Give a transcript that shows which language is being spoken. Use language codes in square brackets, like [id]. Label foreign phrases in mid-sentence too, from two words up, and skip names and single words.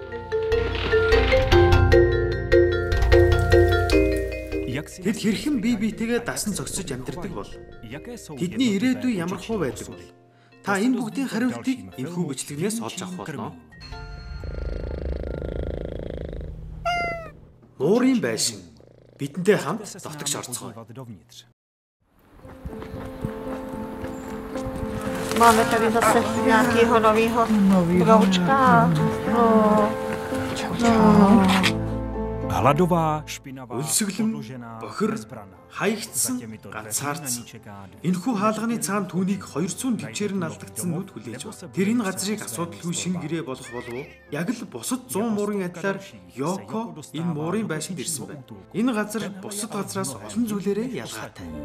[mn] Тэд хэрхэн бие биетэйгээ дасан зогсож амьдардаг бол? Тэдний ирээдүй ямар хуу байдаг бол? Та энэ бүгдийн хариултыг энэхүү бичлэгнээс олж авах болно. Муурын байшин. Бидэнтэй хамт дотогш орцгоо. [cs] Máme tady zase nějakého nového broučka. Hladová, špinavá, [mn] өлсгөлэн, бохир, хаягдсан, ганцаардсан. Энэхүү хаалганы цаана түүнийг 200 төвчээр нь алдагдсан нүд хүлээж байна. Тэр энэ газрыг асуудалгүй шин гэрээ болох болов уу? Яг л бусад 100 муурын адилаар Йоко энэ муурын байшинд ирсэн байна. Энэ газар бусад газраас олон зүйлээрээ ялгаатай.